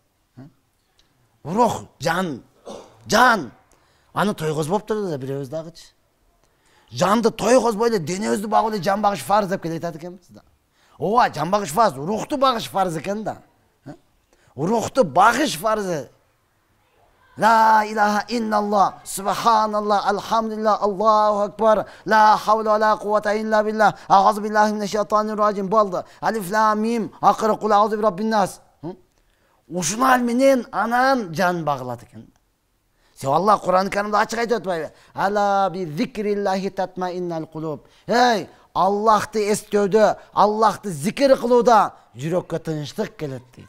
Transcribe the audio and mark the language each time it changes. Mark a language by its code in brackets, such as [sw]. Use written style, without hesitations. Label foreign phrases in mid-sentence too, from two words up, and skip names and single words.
[ky] Рух, жан. Аны тойгозбоптур да бирөөбүз дагычы. Жанды тойгозбой эле денебизди багып эле жан багыш фарз деп келе жатат экенбиз да. Ооба, жан багыш фарз, рухту багыш фарз экен да. Рухту багыш фарз. [ar] لا إله إلا الله، سبحان الله، الحمد لله، الله أكبر، لا حول ولا قوة إلا بالله، أعوذ بالله من الشيطان الرجيم boldu. الم, akırı قل أعوذ برب الناس. [ky] Ушунал менен анан жан багылат экен. Себеби Алла Кур'ан-ы Каримде ачык айтып атпайбы? [ar] ألا بذكر الله تطمئن القلوب. [ky] Аллахты эстөөдө, Аллахты зикир кылууда жүрөккө тынчтык келет дейт.